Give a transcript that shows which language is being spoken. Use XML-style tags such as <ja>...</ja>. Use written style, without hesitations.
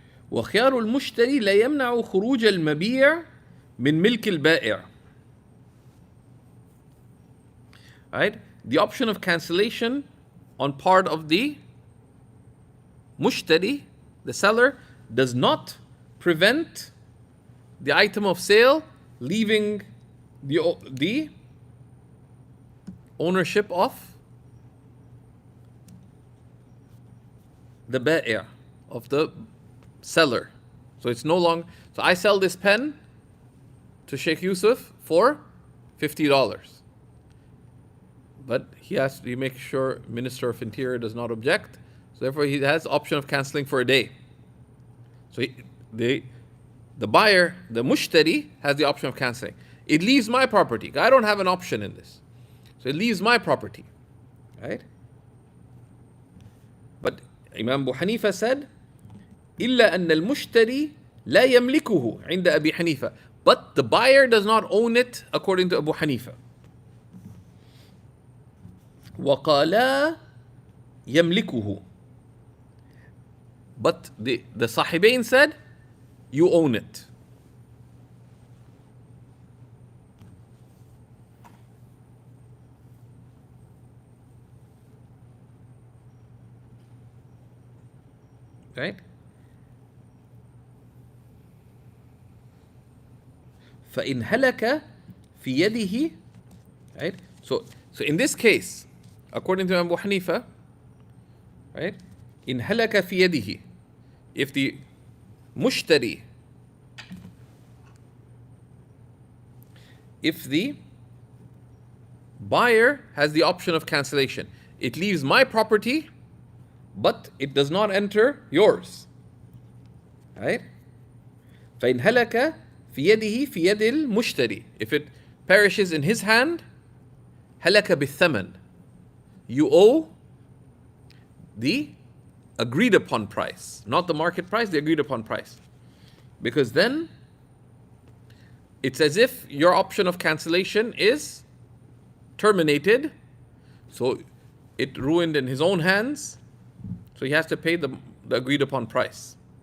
<ar>وخيار المشتري لا يمنع خروج المبيع من ملك البائع.</ar> <en>Right? The option of cancellation on part of the mushtari, the seller, does not prevent the item of sale leaving the ownership of the ba'i', of the seller. So it's no longer. So I sell this pen to Sheikh Yusuf for $50. But he has to make sure Minister of Interior does not object. So therefore he has the option of cancelling for a day. So the buyer, the mushtari, has the option of cancelling. It leaves my property. I don't have an option in this. So it leaves my property. Right? But Imam Abu Hanifa said,</en> <ar>إلا أن المشتري لا يملكه عند أبي حنيفة.</ar> <en>But the buyer does not own it according to Abu Hanifa.</en> <ar>وقالا يملكه.</ar> <en>But the Sahibain said, you own it. Right?</en> <ar>فإن هلك في يده.</ar> <en>Right? So in this case, according to Abu Hanifa, right?</en> <ar>إن هلك في يده.</ar> <en>If the mushtari, if the buyer has the option of cancellation, it leaves my property, but it does not enter yours. Right?</en> <ar>فإن هلك في يده في يد المشتري.</ar> <en>If it perishes in his hand,</en> <ar>هلك بالثمن.</ar> <en>You owe the agreed upon price, not the market price, the agreed upon price. Because then it's as if your option of cancellation is terminated, so it ruined in his own hands, so he has to pay the agreed upon price.</en>